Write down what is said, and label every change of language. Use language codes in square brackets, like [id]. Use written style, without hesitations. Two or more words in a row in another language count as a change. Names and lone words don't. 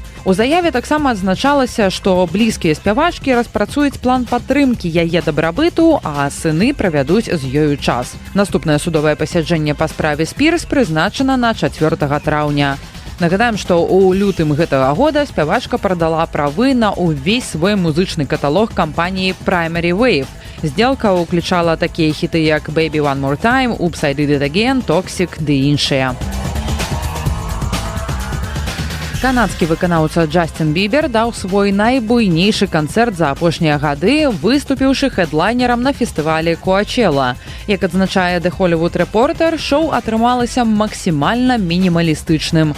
[be] У заяве таксама адзначалася, што блізкія спявачкі распрацуюць план падтрымкі яе дабрабыту, а сыны правядуць з ёю час. Наступнае судовае пасяджэнне па справе Спірс прызначана на 4 траўня. Нагадаем, што ў лютым гэтага года спявачка прадала правы на ўвесь свой музычны каталог кампаніі Primary Wave. Здзелка ўключала такія хіты, як Baby One More Time, Oops, I Did It Again, Toxic ды іншыя. Канадскі выканаўца Джастин Бібер даў свой найбуйнейшы канцэрт за апошнія гады, выступіўшы хэдлайнерам на фестывалі Коачела. Як адзначае The Hollywood Reporter, шоу атрымалася максімальна мінімалістычным.